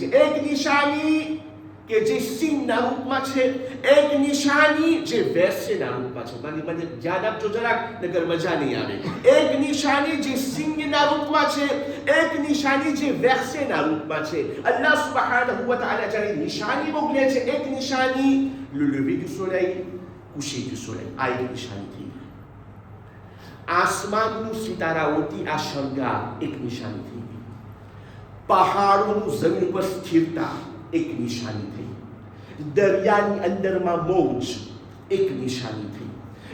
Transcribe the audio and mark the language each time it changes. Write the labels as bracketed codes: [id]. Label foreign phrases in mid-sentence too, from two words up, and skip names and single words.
[gu] એક નિશાની કે જે સિંહના રૂપમાં છે, એક નિશાની જે વેસ્યના રૂપમાં છે. મને ધ્યાન આપજો જરાક, નગર મજા નહીં આવે. એક નિશાની જે સિંહના રૂપમાં છે, એક નિશાની જે વેસ્યના રૂપમાં છે. [ar] الله سبحانه وتعالى [gu] જ્યારે નિશાની મોકલે છે, એક નિશાની [fr] le lever du soleil, coucher du soleil, [gu] આ એક નિશાની થઈ. આસમાનનું સિતારાઓથી આ શણગાર એક નિશાની થઈ. પહાડોનું જમીન પર સ્થિરતા એક નિશાની થઈ. દરિયાની અંદરમાં મોજ એક નિશાની થઈ.